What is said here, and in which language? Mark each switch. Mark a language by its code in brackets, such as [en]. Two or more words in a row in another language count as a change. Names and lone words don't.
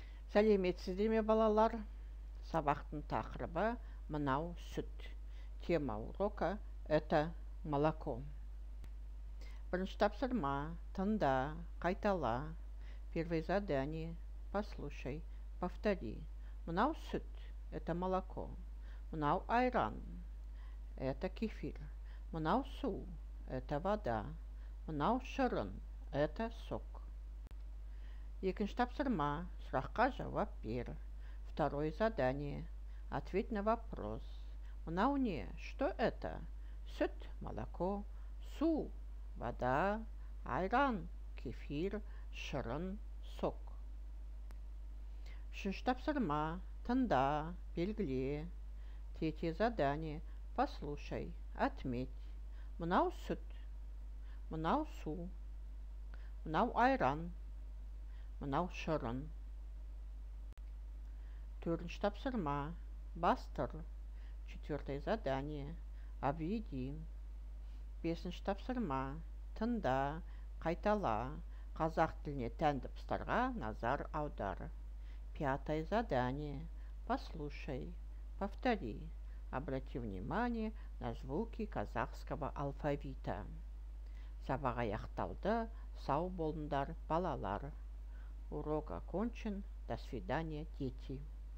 [kk] Сәлеметсіздер ме балалар? Сабақтың тақырыбы мынау сүт. [ru] Тема урока – это молоко. [kk] Бірінші тапсырма: тыңда, қайтала. [ru] Первое задание: послушай, повтори. [kk] Мынау сүт – [ru] это молоко. [kk] Мынау айран – [ru] это кефир. [kk] Мынау су – [ru] это вода. [kk] Мынау шырын – [ru] это сок. [kk] Екінші тапсырма: сұраққа жауап бер. [ru] Второе задание: ответь на вопрос. [kk] Мынау не? [ru] Что это? [kk] Сүт, молоко, су, вода, айран, кефир, шырын, сок. Үшінші тапсырма: тыңда, белгіле. [ru] Третье задание: послушай, отметь. [kk] Мынау сүт, мынау су, мынау айран, мынау шырын. Төртінші тапсырма: бастыр. [ru] Четвертое задание: обведи. [kk] Бесінші тапсырма: тыңда, қайтала. Қазақ тіліне тән дыбыстарға назар аудар. [ru] Пятое задание: послушай, повтори. Обрати внимание на звуки казахского алфавита. [kk] Сабақ аяқталды. Сау болыңдар балалар. [ru] Урок окончен. До свидания, дети.